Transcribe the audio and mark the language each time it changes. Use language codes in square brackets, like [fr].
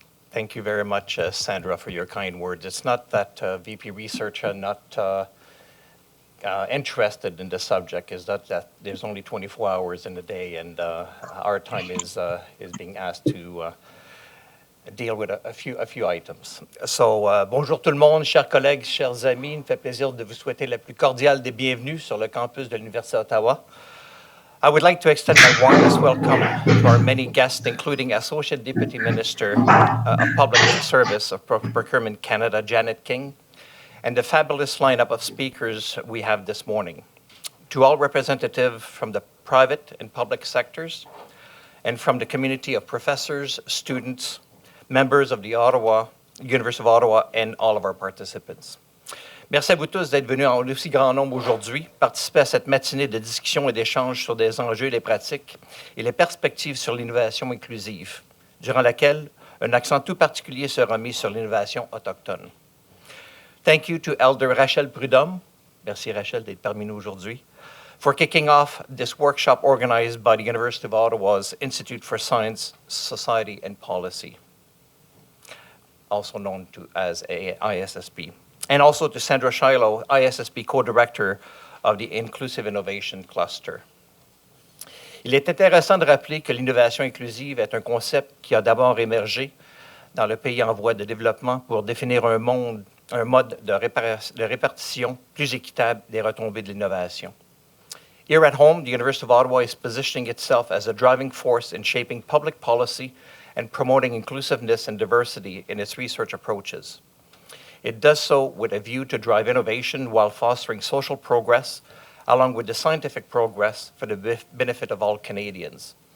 [en] Thank you very much, Sandra, for your kind words. It's not that VP Research are not interested in the subject, is that there's only 24 hours in a day, and our time is being asked to deal with a few items. [fr] So, bonjour tout le monde, chers collègues, chers amis. Il me fait plaisir de vous souhaiter la plus cordiale des bienvenues sur le campus de l'Université d'Ottawa. [en] I would like to extend my warmest welcome to our many guests, including Associate Deputy Minister of Public Service of Procurement Canada, Janet King, and the fabulous lineup of speakers we have this morning. To all representatives from the private and public sectors, and from the community of professors, students, members of the University of Ottawa, and all of our participants. [fr] Merci à vous tous d'être venus en aussi grand nombre aujourd'hui, participer à cette matinée de discussion et d'échange sur des enjeux, des pratiques et les perspectives sur l'innovation inclusive, durant laquelle un accent tout particulier sera mis sur l'innovation autochtone. [en] Thank you to Elder Rachel Prudhomme, [fr] merci Rachel d'être parmi nous aujourd'hui, [en] for kicking off this workshop organized by the University of Ottawa's Institute for Science, Society and Policy, also known as ISSP. And also to Sandra Shiloh, ISSP co-director of the Inclusive Innovation Cluster. [fr] Il est intéressant de rappeler que l'innovation inclusive est un concept qui a d'abord émergé dans le pays en voie de développement pour définir un mode de répartition plus équitable des retombées de l'innovation. [en] Here at home, the University of Ottawa is positioning itself as a driving force in shaping public policy and promoting inclusiveness and diversity in its research approaches. It does so with a view to drive innovation while fostering social progress, along with the scientific progress for the benefit of all Canadians.